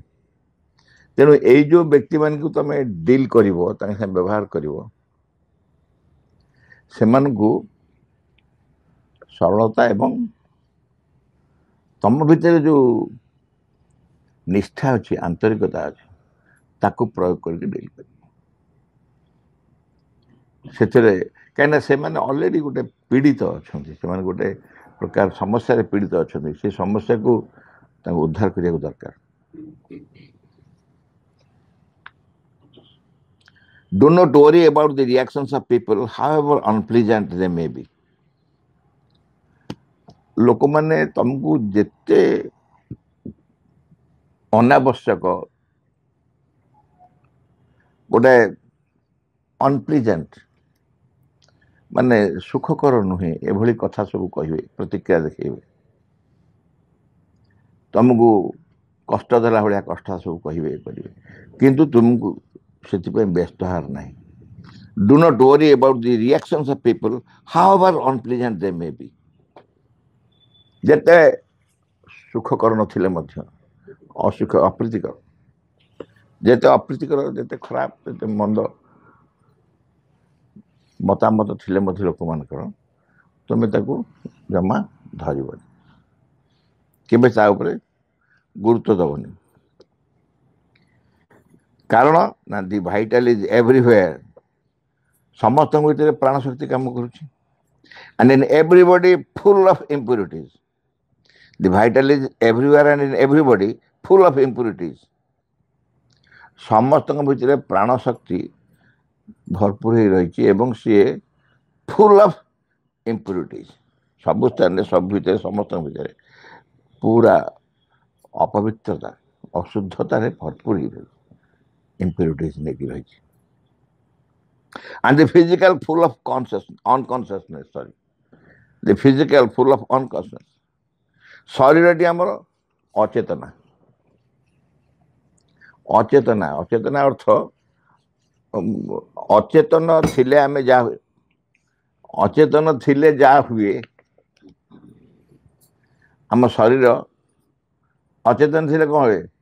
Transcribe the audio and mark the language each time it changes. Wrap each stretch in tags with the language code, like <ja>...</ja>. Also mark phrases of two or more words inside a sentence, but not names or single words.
<or>ତେଣୁ ଏଇ ଯେଉଁ ବ୍ୟକ୍ତିମାନଙ୍କୁ ତମେ ଡିଲ୍ କରିବ, ତାଙ୍କ ସାଙ୍ଗେ ବ୍ୟବହାର କରିବ, ସେମାନଙ୍କୁ ସରଳତା ଏବଂ ତମ ଭିତରେ ଯେଉଁ ନିଷ୍ଠା ଅଛି, ଆନ୍ତରିକତା ଅଛି, ତାକୁ ପ୍ରୟୋଗ କରିକି ଡିଲ୍ କରିବ। ସେଥିରେ କାହିଁକିନା ସେମାନେ ଅଲରେଡ଼ି ଗୋଟେ ପୀଡ଼ିତ ଅଛନ୍ତି, ସେମାନେ ଗୋଟେ ପ୍ରକାର ସମସ୍ୟାରେ ପୀଡ଼ିତ ଅଛନ୍ତି। ସେ ସମସ୍ୟାକୁ ତାଙ୍କୁ ଉଦ୍ଧାର କରିବାକୁ ଦରକାର।</or> <en>Do not worry about the reactions of people, however unpleasant they may be.</en> <or>ଲୋକମାନେ ତମକୁ ଯେତେ ଅନାବଶ୍ୟକ ଗୋଟେ ଅନପ୍ଲିଜେଣ୍ଟ ମାନେ ସୁଖକର ନୁହେଁ ଏଭଳି କଥା ସବୁ କହିବେ, ପ୍ରତିକ୍ରିୟା ଦେଖେଇବେ, ତମକୁ କଷ୍ଟ ଦେଲା ଭଳିଆ କଥା ସବୁ କହିବେ, କରିବେ, କିନ୍ତୁ ତୁମକୁ ସେଥିପାଇଁ ବ୍ୟସ୍ତ ହେବାର ନାହିଁ।</or> <en>Do not worry about the reactions of people, however unpleasant they may be.</en> <or>ଯେତେ ସୁଖକର ନଥିଲେ ମଧ୍ୟ ଅପ୍ରୀତିକର, ଯେତେ ଅପ୍ରୀତିକର, ଯେତେ ଖରାପ, ଯେତେ ମନ୍ଦ ମତାମତ ଥିଲେ ମଧ୍ୟ ଲୋକମାନଙ୍କର, ତୁମେ ତାକୁ ଜମା ଧରିବନି, କେବେ ତା ଉପରେ ଗୁରୁତ୍ୱ ଦେବନି। କାରଣ ନା</or> <en>the vital is everywhere,</en> <or>ସମସ୍ତଙ୍କ ଭିତରେ ପ୍ରାଣଶକ୍ତି କାମ କରୁଛି।</or> <en>and in everybody full of impurities. The vital is everywhere and in everybody full of impurities.</en> <or>ସମସ୍ତଙ୍କ ଭିତରେ ପ୍ରାଣ ଶକ୍ତି ଭରପୁର ହେଇ ରହିଛି ଏବଂ ସିଏ</or> <en>full of impurities.</en> <or>ସବୁ ସ୍ଥାନରେ, ସବୁ ଭିତରେ, ସମସ୍ତଙ୍କ ଭିତରେ ପୁରା ଅପବିତ୍ରତା, ଅଶୁଦ୍ଧତାରେ ଭରପୁର ହେଇ ରହିଛି, ଇମ୍ପ୍ୟୁରିଟିଜ୍ ନେଇକି ରହିଛି।</or> <en>And the physical full of unconsciousness, sorry. The physical full of unconsciousness.</en> <or>ଶରୀରଟି ଆମର ଅଚେତନା। ଅଚେତନା, ଅଚେତନା ଅର୍ଥ ଅଚେତନ ଥିଲେ ଆମେ ଯାହା ହୁଏ, ଅଚେତନ ଥିଲେ ଯାହା ହୁଏ, ଆମ ଶରୀର ଅଚେତନ ଥିଲେ କ'ଣ ହୁଏ?</or>